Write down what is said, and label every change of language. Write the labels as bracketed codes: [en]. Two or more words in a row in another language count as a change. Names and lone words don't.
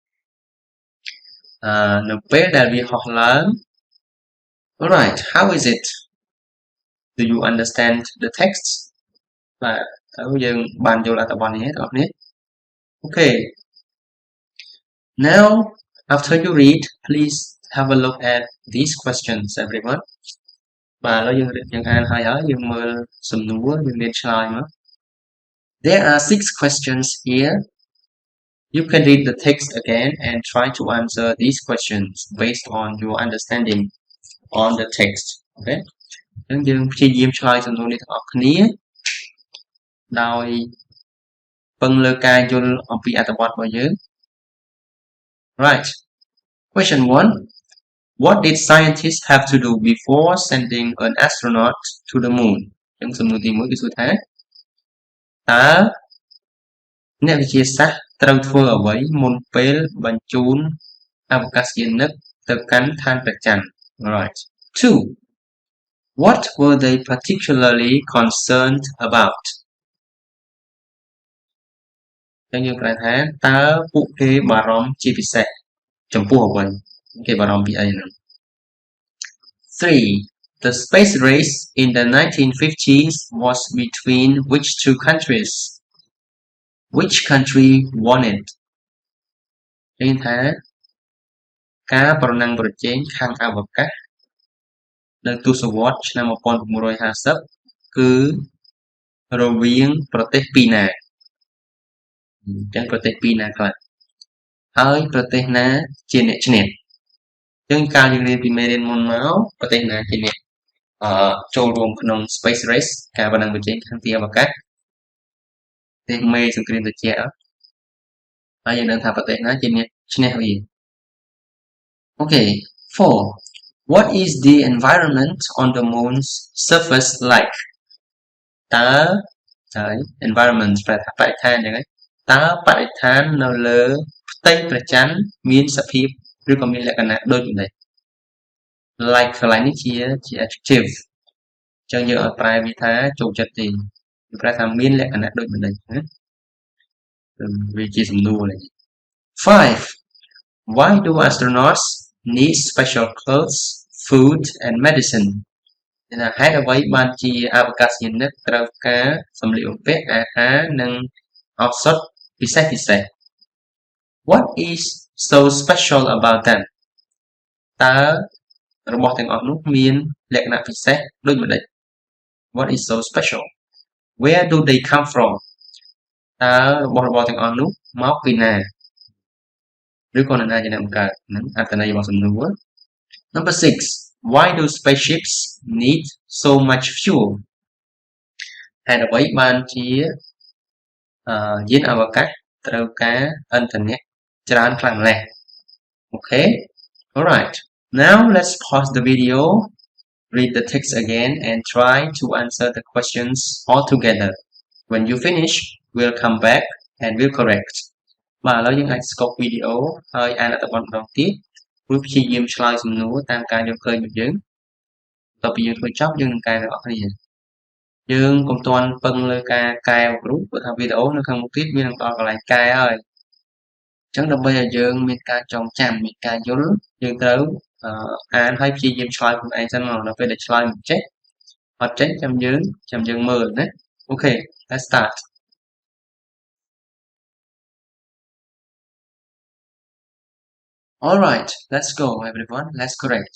[km] នៅពេលដែលវាហោះឡើង [en] Alright how is it do you understand the text [km] បាទតើយើងបានយល់អត្ថបទនេះទេបងប្អូននេះ [en] Okay now after you read please have a look at these questions everyone [km] បាទឥឡូវយើងអានហើយយើងមើលសំណួរយើងរៀនឆ្លើយមក [en] There are 6 questions here You can read the text again and try to answer these questions based on your understanding on the text okay [km] អញ្ចឹងយើងព្យាយាមឆ្លើយសំណួរនេះទាំងអស់គ្នា ដោយពឹងលើការយល់អំពីអត្ថបទរបស់យើង [en] Right Question 1 What did scientists have to do before sending an astronaut to the moon [km] អញ្ចឹងសំណួរទី1គឺសួរថាតើអ្នកវិទ្យាសាស្ត្រត្រូវធ្វើអ្វីមុនពេលបញ្ជូនអវកាសយានិកទៅកាន់ឋានព្រះច័ន្ទ [en] Right 2 What were they particularly concerned about [km] ចឹងយើងប្រែថាតើពួកគេបារម្ភជាពិសេសចំពោះអ្វីគេបារម្ភពីអីហ្នឹង [en] 3 The space race in the 1950s was between which two countries Which country won it [km] ឃើញថាការប្រណាំងប្រជែងខាងអវកាសនៅ ទសវត្សរ៍ឆ្នាំ1950គឺរវាងប្រទេសពីរណាអញ្ចឹងប្រទេសពីរណាខ្លះហើយប្រទេសណាជាអ្នកឈ្នះអញ្ចឹងកាលយើងរៀនពីមេរៀនមុនមកប្រទេសណាជាអ្នកចូលរួមក្នុង [en] Space Race [km] ការប្រណាំងប្រជែងខាងទីអវកាសប្រទេសមេសង្គ្រាមត្រជាក់ហើយយើងដឹងថាប្រទេសណាជាអ្នកឈ្នះវា [en] Okay 4 What is the environment on the moon's surface like [km] តើហើយ [en] environment [km] ប្រែថាបរិស្ថានអញ្ចឹង ហើយតើបរិស្ថាននៅលើផ្ទៃព្រះច័ន្ទមានសភាពឬក៏មានលក្ខណៈដូចម្តេច like កន្លែងនេះជា adjective អញ្ចឹងយើងអត់ប្រែវាថាចូលចិត្តទេវាប្រែថាមានលក្ខណៈដូចម្តេចណាវាជាសំណួរនេះ [en] 5 Why do astronauts need special clothes, food and medicine [km] ថាហេតុអ្វីបានជាអវកាសយានិកត្រូវការសម្លៀកបំពាក់អាហារនិងឱសថពិសេស [en] What is so special about them [km] តើរបស់ទាំងអស់នោះមានលក្ខណៈពិសេសដូចម្តេច [en] What is so special Where do they come from [km] តើរបស់ របរទាំងអស់នោះមកពីណាឬក៏នរណាជាអ្នកបង្កើតហ្នឹងអត្ថន័យរបស់សំណួរ [en] Number 6 Why do spaceships need so much fuel [km] ហេតុអ្វីបានជាយានអវកាសត្រូវការឥន្ធនៈច្រើនខ្លាំងម្ល៉េះ [en] Okay Alright Now let's pause the video read the text again and try to answer the questions all together When you finish we'll come back and we'll correct [km] បាទឥឡូវ យើងអាច stop វីដេអូហើយអានអត្ថបទម្ដងទៀតរួចព្យាយាមឆ្លើយសំណួរតាមការយល់ឃើញរបស់យើងបន្ទាប់ពីយើងធ្វើ ចប់យើងនឹងកែទាំងអស់គ្នាយើងកុំទាន់ពឹងលើការកែរូបព្រោះថាវីដេអូនៅខាងមុខទៀតវានឹងដល់កន្លែងកែហើយអញ្ចឹងដើម្បីឲ្យយើងមានការចងចាំមានការយល់យើងត្រូវអានហើយព្យាយាមឆ្លើយខ្លួនឯងសិនមកដល់ពេលដែលឆ្លើយមិនចេះអត់ចេះចាំយើងមើលណាអូខេ [en] let's start Alright, let's go everyone. Let's correct.